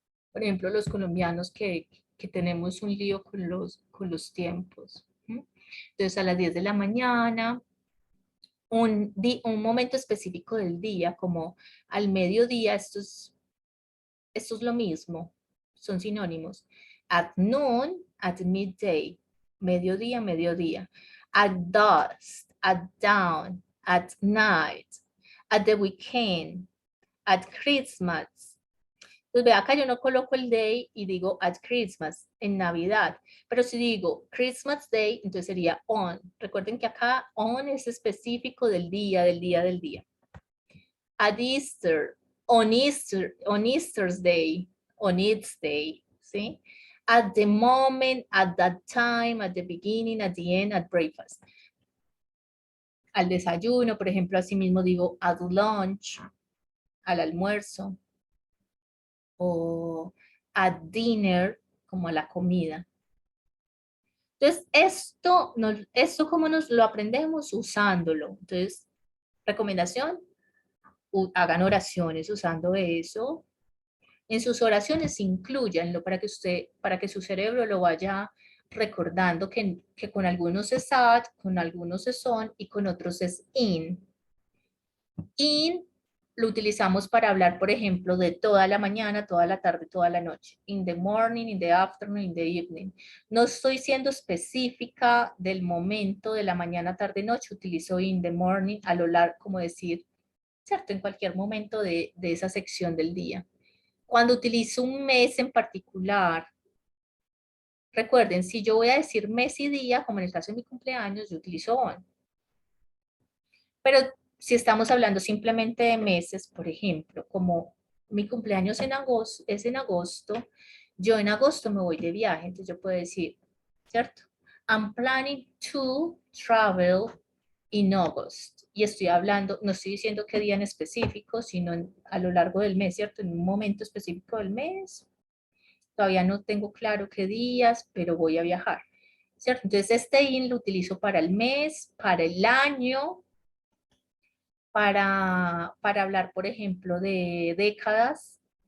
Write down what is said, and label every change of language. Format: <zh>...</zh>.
<es>Por ejemplo, los colombianos que tenemos un lío con los tiempos. Entonces, a las 10 de la mañana, un momento específico del día, como al mediodía, esto es lo mismo, son sinónimos.</es> <en>At noon, at midday,</en> <es>mediodía, mediodía.</es> <en>At dusk, at dawn, at night, at the weekend, at Christmas.</en> <es>Pues ve acá yo no coloco el day y digo</es> <en>at Christmas,</en> <es>en Navidad. Pero si digo</es> <en>Christmas Day,</en> <es>entonces sería on. Recuerden que acá on es específico del día, del día, del día.</es> <en>At Easter, on Easter's Day, on its day, ¿sí? At the moment, at that time, at the beginning, at the end, at breakfast.</en> <es>Al desayuno, por ejemplo, así mismo digo</es> <en>at lunch,</en> <es>al almuerzo, o</es> <en>at dinner,</en> <es>como a la comida. Entonces, esto como nos lo aprendemos usándolo. Entonces, recomendación, hagan oraciones usando eso. En sus oraciones incluyanlo para que su cerebro lo vaya recordando que con algunos es at, con algunos es on y con otros es in. In lo utilizamos para hablar, por ejemplo, de toda la mañana, toda la tarde, toda la noche.</es> <en>In the morning, in the afternoon, in the evening.</en> <es>No estoy siendo específica del momento de la mañana, tarde, noche. Utilizo</es> <en>in the morning</en> <es>a lo largo, como decir, ¿cierto? En cualquier momento de esa sección del día. Cuando utilizo un mes en particular, recuerden, si yo voy a decir mes y día, como en el caso de mi cumpleaños, yo utilizo on. Pero si estamos hablando simplemente de meses, por ejemplo, como mi cumpleaños es en agosto, yo en agosto me voy de viaje, entonces yo puedo decir, ¿cierto?</es> <en>I'm planning to travel in August.</en> <es>Y estoy hablando, no estoy diciendo qué día en específico, sino a lo largo del mes, ¿cierto? En un momento específico del mes. Todavía no tengo claro qué días, pero voy a viajar, ¿cierto? Entonces este in lo utilizo para el mes, para el año, para hablar, por ejemplo, de décadas,</es>